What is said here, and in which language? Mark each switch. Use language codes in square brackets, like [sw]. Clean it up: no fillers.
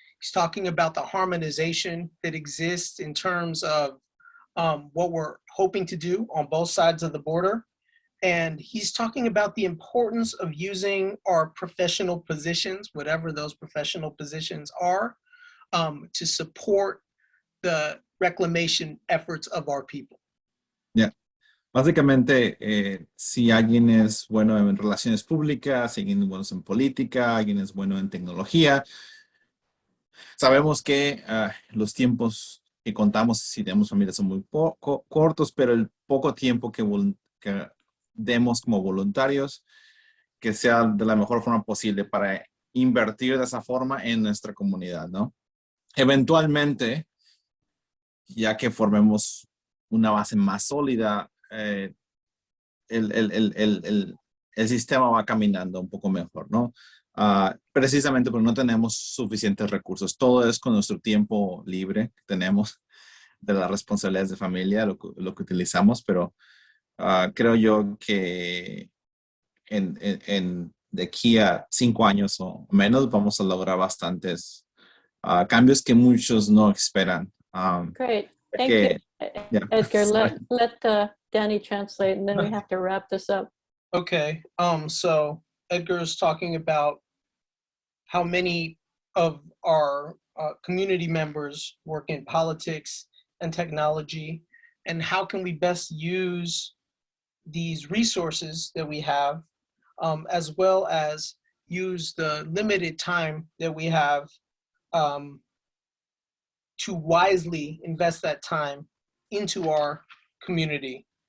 [en] He's talking about the harmonization that exists in terms of what we're hoping to do on both sides of the border. And he's talking about the importance of using our professional positions, whatever those professional positions are, to support the reclamation efforts of our people. Yeah. [es] Básicamente, si alguien es bueno en relaciones públicas, si alguien es bueno en política, alguien es bueno en tecnología, sabemos que los tiempos que contamos, si tenemos familias, son muy cortos, pero el poco tiempo que demos como voluntarios, que sea de la mejor forma posible para invertir de esa forma en nuestra comunidad, ¿no? Eventualmente, ya que formemos una base más sólida, el el sistema va caminando un poco mejor, ¿no? Precisamente porque no tenemos suficientes recursos. Todo es con nuestro tiempo libre que tenemos de las responsabilidades de familia, lo que utilizamos, pero creo yo que de aquí a 5 años o menos vamos a lograr bastantes cambios que muchos no esperan. [en] Great. Thank [es] que, [en] you, yeah, Edgar. sorry. Let Danny translate, and then we have to wrap this up. Okay, so Edgar is talking about how many of our community members work in politics and technology, and how can we best use these resources that we have, as well as use the limited time that we have to wisely invest that time into our community.